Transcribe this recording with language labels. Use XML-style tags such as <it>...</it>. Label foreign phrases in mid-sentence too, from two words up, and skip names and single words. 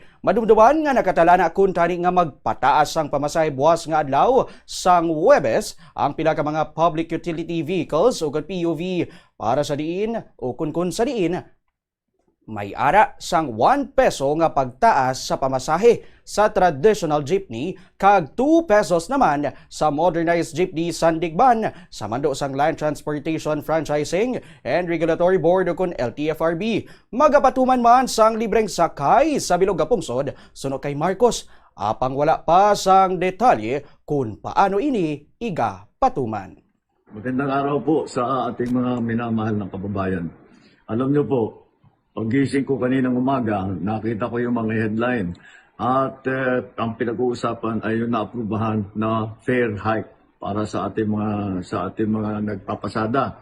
<hil>Madumduman nga nakatalana kun tani nga magpataas ang pamasahe buwas nga adlaw sang Huwebes ang pila ka mga</hil> <en>public utility vehicles</en> <hil>o PUV para sa diin o kun sa diin may ara sang 1 peso nga pagtaas sa pamasahe sa</hil> <en>traditional jeepney</en> <hil>kag 2 pesos naman sa</hil> <en>modernized jeepney</en> <hil>sandigban sa mando sang</hil> <en>Land Transportation Franchising and Regulatory Board</en> <hil>o kun LTFRB. Magapatuman man sang libreng sakay sa bilog nga pungsod suno kay Marcos. Apang wala pa sang detalye kung paano ini iga patuman.</hil> <tl>Magandang araw po sa ating mga minamahal ng kababayan. Alam niyo po, pagising ko kaninang umaga, nakita ko yung mga headline at ang pinag-uusapan ay yung naaprubahan na</tl> <en>fare hike</en> <tl>para sa ating mga nagpapasada.</tl>